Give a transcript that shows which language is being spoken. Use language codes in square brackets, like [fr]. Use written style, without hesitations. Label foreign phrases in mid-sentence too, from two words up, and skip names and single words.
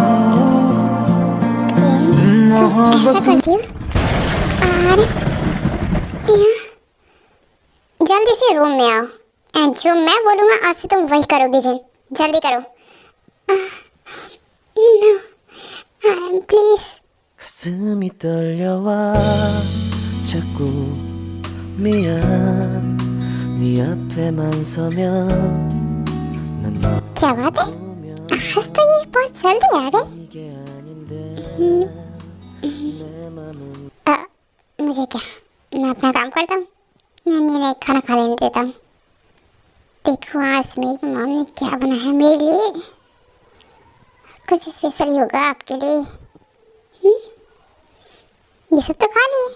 [hi] तुम ऐसा करती हो? अरे जल्दी से रूम में आओ एंड जो मैं बोलूँगा आज से तुम वही करोगे। जिन जल्दी करो। [en] no please. [ko] 가슴이 떨려와 자꾸 미안 네 앞에만 서면 난 너 [hi] क्या बात है? आज तो ये बहुत जल्दी आ गए। [ko] 이게 아닌데 내 맘은 [hi] मुझे क्या मैं अपना काम करता हूँ, नहीं खाना खा लेने देता हूँ। देखो आज मेरी मॉम ने क्या बनाया है मेरे लिए। कुछ स्पेशल ही होगा आपके लिए। ये सब तो खा लिए।